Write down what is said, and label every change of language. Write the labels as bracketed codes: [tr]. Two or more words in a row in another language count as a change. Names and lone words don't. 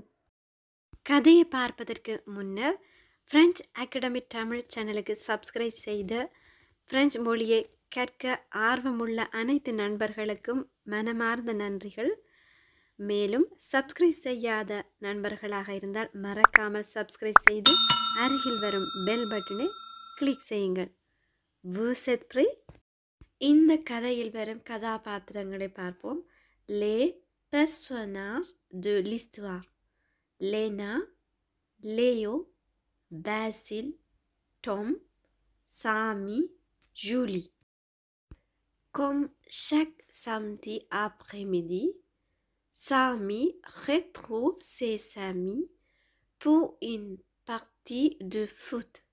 [ta] கதையை பார்ப்பதற்கு முன்னர் ஃப்ரெஞ்ச் அகாடமி தமிழ் சேனலுக்கு சப்ஸ்கிரைப் செய்த பிரெஞ்சு மொழியை கற்க ஆர்வமுள்ள அனைத்து நண்பர்களுக்கும் மனமார்ந்த நன்றிகள். மேலும் சப்ஸ்கிரைப் செய்யாத நண்பர்களாக இருந்தால் மறக்காமல் சப்ஸ்கிரைப் செய்து அருகில் வரும் [en] bell button [ta] கிளிக் செய்யுங்கள். [fr] Vous êtes prêts? [ta] இந்த கதையில் வரும் கதாபாத்திரங்களை பார்ப்போம். [fr] Les personnages de l'histoire: Lena, Léo, Basile, Tom, Sami, Julie. Comme chaque samedi après-midi, Sami retrouve ses amis pour une partie de foot.